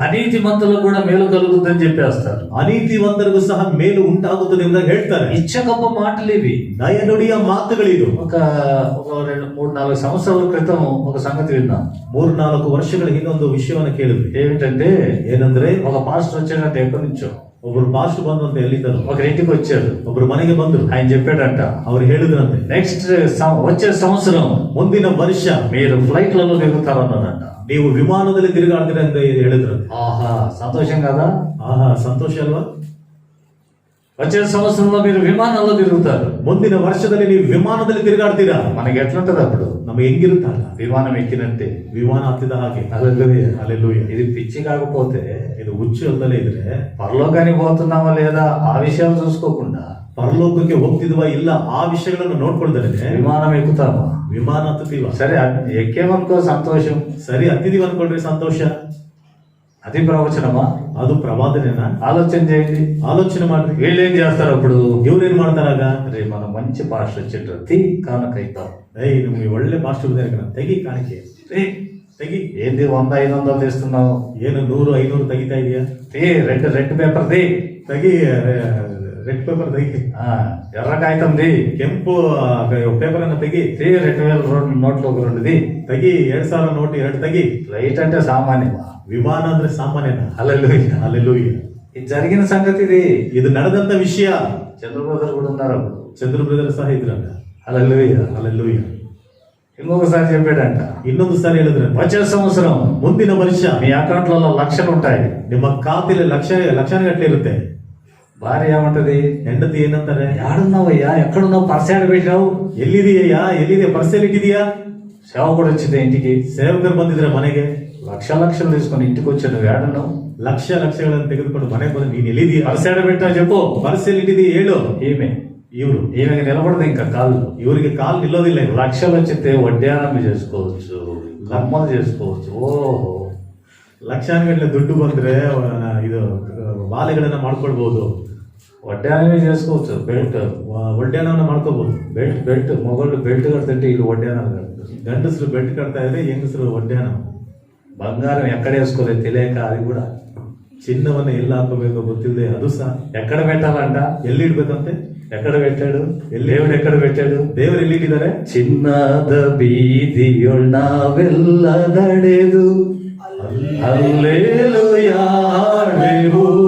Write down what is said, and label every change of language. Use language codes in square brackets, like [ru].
[te] అనీతిమంతులకు కూడా మేలు కలుగుతుందని చెప్పేస్తారు. [kn] ಅನೀತಿವಂತರಿಗೂ ಸಹ ಮೇಲು ಉಂಟಾಗುತ್ತದೆ ಎಂಬುದಾಗಿ ಹೇಳ್ತಾರೆ. [te] ఇచ్చకప్ప మాటలు ఇవి. [kn] ನಯ ನುಡಿಯ ಮಾತುಗಳಿದು. [te] ఒక 2-3-4 సంవత్సరాల క్రితం ఒక సంగతి విన్నాం. [kn] 3-4 ವರ್ಷಗಳ ಹಿಂದೆ ಒಂದು ವಿಷಯವನ್ನು ಕೇಳಿದ್ವಿ. [te] ఏమిటంటే, [kn] ಏನಂದ್ರೆ [te] ఒక పాస్టర్ వచ్చాడంట ఎక్కడి నుంచో. [kn] ಒಬ್ರು ಪಾಸ್ಟ್ ಬಂದಂತ ಎಲ್ಲಿದ್ದರು? [te] ఒక ఇంటికి వచ్చాడు. [kn] ಒಬ್ರು ಮನೆಗೆ ಬಂದ್ರು. [te] ఆయన చెప్పాడంట, [kn] ಅವ್ರು ಹೇಳಿದ್ರಂತೆ, [te] నెక్స్ట్ వచ్చే సంవత్సరం [kn] ಮುಂದಿನ ವರ್ಷ [te] మీరు ఫ్లైట్లలో తిరుగుతారన్నాడంట. [kn] ನೀವು ವಿಮಾನದಲ್ಲಿ ತಿರುಗಾಡ್ತೀರ ಅಂತ ಹೇಳಿದ್ರು. [te] ఆహా, సంతోషం కదా? [kn] ಆಹಾ, ಸಂತೋಷ ಅಲ್ವಾ? [te] వచ్చే సంవత్సరంలో మీరు విమానంలో తిరుగుతారు. [kn] ಮುಂದಿನ ವರ್ಷದಲ್ಲಿ ನೀವು ವಿಮಾನದಲ್ಲಿ ತಿರುಗಾಡ್ತೀರಾ. [te] మనకి ఎట్లుంటది అప్పుడు? [kn] ನಮಗೆ ಹೆಂಗಿರುತ್ತಲ್ಲ, [te] విమానం ఎక్కినట్టే. [kn] ವಿಮಾನ ಹತ್ತಿದ ಹಾಗೆ. [te] హల్లెలూయా. [kn] ಹಲ್ಲೆಲೂಯಾ. [te] ఇది పిచ్చి కాకపోతే, [kn] ಇದು ಹುಚ್ಚು ಅಲ್ಲದೆ ಇದ್ರೆ [te] పరలోకానికి పోతున్నామా లేదా ఆ విషయాలు చూసుకోకుండా [kn] ಪರಲೋಕಕ್ಕೆ ಹೋಗ್ತಿದ್ವಾ ಇಲ್ಲ ಆ ವಿಷಯಗಳನ್ನು ನೋಡ್ಕೊಳ್ತಾರೆ. [te] విమానం ఎక్కుతామా? [kn] ವಿಮಾನ ಹತ್ತುತ್ತೀವ. [te] సరే, ఎక్కేమనుకో సంతోషం. [kn] ಸರಿ, ಹತ್ತಿದೀವಿ ಅನ್ಕೊಳ್ರಿ, ಸಂತೋಷ. [te] అది ప్రవచనమా? [kn] ಅದು ಪ್ರವಾದನೆನಾ? [te] ఆలోచన చేయండి. [kn] ಆಲೋಚನೆ ಮಾಡ್ರಿ. [te] వీళ్ళు ఏం చేస్తారు అప్పుడు? [kn] ಇವ್ರೇನ್ ಮಾಡ್ತಾರಾಗ? [te] రే, మన మంచి భాష వచ్చేటది కానకైతాం. [kn] ನಿಮ್ಗೆ ಒಳ್ಳೆ ಮಾಸ್ಟರ್ ಬಂದಿರ, ತೆಗಿ ಕಾಣಿಕೆ, ತೆಗಿ. [te] ఏంది 100-500 తెస్తున్నావు? [kn] ಏನು 100-500 ತೆಗಿತಾ ಇದೆಯಾ? [te] రెడ్ పేపర్ ది, [kn] ತೆಗಿ. ರೆಡ್ ಪೇಪರ್ ತೆಗಿ. [te] ఎర్ర కాగితం ది, [kn] ಕೆಂಪು ಪೇಪರ್ ಅನ್ನ ತೆಗಿ. [te] 2000 నోట్లు ఒక 2 ది, [kn] ತೆಗಿ. 2000 ನೋಟ್ 2 ತೆಗಿ. [te] ఫ్లైట్ అంటే సామాన్యమా? [kn] ವಿಮಾನ ಅಂದ್ರೆ ಸಾಮಾನ್ಯನ? [te] హల్లెలూయా. [kn] ಹಲ್ಲೆಲೂಯಾ. [te] ఇది జరిగిన సంగతి. [kn] ಇದು ನಡೆದಂತ ವಿಷಯ. [te] చంద్ర బ్రదర్ కూడా ఉన్నారు అప్పుడు. [kn] ಚಂದ್ರ ಬ್ರದರ್ ಸಹ ಇದ್ರಂತ. [te] హల్లెలూయా. [kn] ಹಲ್ಲೆಲೂಯಾ. [te] ఇంకొకసారి చెప్పాడంట, [kn] ಇನ್ನೊಂದು ಸಾರಿ ಹೇಳಿದ್ರಂತ, [te] వచ్చే సంవత్సరం [kn] ಮುಂದಿನ ವರ್ಷ [te] మీ అకౌంట్లలో లక్షలు ఉంటాయి. [kn] ನಿಮ್ಮ ಖಾತೆಯಲ್ಲಿ ಲಕ್ಷಾನುಗಟ್ಟಲೆ ಇರುತ್ತೆ. [te] భార్య ఏమంటది? [kn] ಹೆಂಡತಿ ಏನಂತಾರೆ? [te] యాడున్నావయ్యా, ఎక్కడున్నావు, పర్సాడు పెట్టావు, [kn] ಎಲ್ಲಿದೆಯಾ, ಎಲ್ಲಿದೆ, ಪರ್ಸಲ್ಲಿ ಇಟ್ಟಿದೀಯಾ? [te] సేవకుడు వచ్చింది ఇంటికి, [kn] ಸೇವಕರು ಬಂದಿದ್ರೆ ಮನೆಗೆ, [te] లక్షలు తీసుకొని ఇంటికి వచ్చాడు. నువ్వు ఏడున్నావు? [kn] ಲಕ್ಷಗಳನ್ನು ತೆಗೆದುಕೊಂಡು ಮನೆಗೆ ಬಂದು ನೀನ್ ಎಲ್ಲಿದೀಯಾ? [te] పర్సాడు పెట్టావు చెప్పు. [kn] ಪರ್ಸಲ್ಲಿ ಇಟ್ಟಿದೀಯ ಹೇಳು. [te] ఈమెకి నిలబడదు ఇంకా కాళ్ళు. [kn] ಇವರಿಗೆ ಕಾಲು ನಿಲ್ಲೋದಿಲ್ಲ. [te] లక్షలు వచ్చితే వడ్డానం చేసుకోవచ్చు, కమ్మలు చేసుకోవచ్చు. ఓహో, [kn] ಲಕ್ಷಾನುಗಟ್ಟಲೆ ದುಡ್ಡು ಬಂದ್ರೆ ಇದು ವಾಲೆಗಳನ್ನ ಮಾಡ್ಕೊಳ್ಬಹುದು. [te] వడ్డానమే చేసుకోవచ్చు. బెల్ట్ [kn] ಒಡ್ಯಾನವನ್ನ ಮಾಡ್ಕೋಬಹುದು. [te] బెల్ట్ మొగళ్ళు బెల్ట్ కడుతుంటే వీళ్ళు వడ్డానాలు కడతారు. [kn] ಗಂಡಸರು ಬೆಲ್ಟ್ ಕಟ್ತಾ ಇದ್ರೆ ಹೆಂಗಸರು ಒಡ್ಯಾನ. [te] బంగారం ఎక్కడ వేసుకోలేదు తెలియక అది కూడా. [kn] ಚಿನ್ನವನ್ನ ಎಲ್ಲಿ ಹಾಕೋಬೇಕೋ ಗೊತ್ತಿಲ್ಲದೆ ಅದು ಸಹ. [te] ఎక్కడ పెట్టాలంట, [kn] ಎಲ್ಲಿ ಇಡ್ಬೇಕಂತೆ, [te] ఎక్కడ పెట్టాడు, దేవుడు ఎక్కడ పెట్టాడు, [kn] ದೇವರು ಎಲ್ಲಿ ಇಟ್ಟಿದ್ದಾರೆ. ಚಿನ್ನದ ಬೀದಿಯೊಳ್ ನಾವೆಲ್ಲ ನಡೆದು ಹಲ್ಲೆಲೂಯಾ ಹಾಡೆವು.